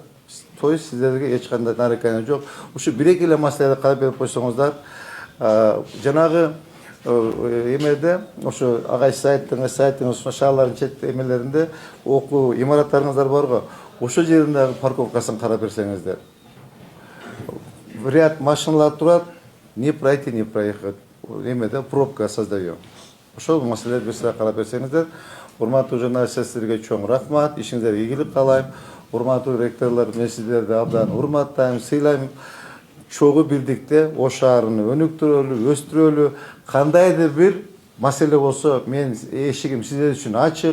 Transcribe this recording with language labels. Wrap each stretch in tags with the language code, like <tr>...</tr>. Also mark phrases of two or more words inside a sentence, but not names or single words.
<ru>То есть</ru> <ky>сиздерге эч кандай нарекание жок. Ушу бир-эки эле маселени карап берип койсоңуздар, жанагы эмеде ошо агай сайттын шаарлардын чет эмелеринде окуу имараттарыңыздар барго, ошол жериндеги парковкасын карап берсеңиздер. Ряд машиналар турат,</ky> <ru>не пройти, не проехать. Эмеде пробка создаем.</ru> <ky>Ошол маселелерди бир сыра карап берсеңиздер. Урматтуу журналистерге чоң рахмат, ишиңиздерге ийгилик каалайм. Урматтуу ректорлор, мен сиздерди абдан урматтайм, сыйлайм. Чогуу бирдикте ош шаарын өнүктүрөлү, өстүрөлү, кандайдыр бир маселе болсо мен эшигим сиздер үчүн ачык.</ky>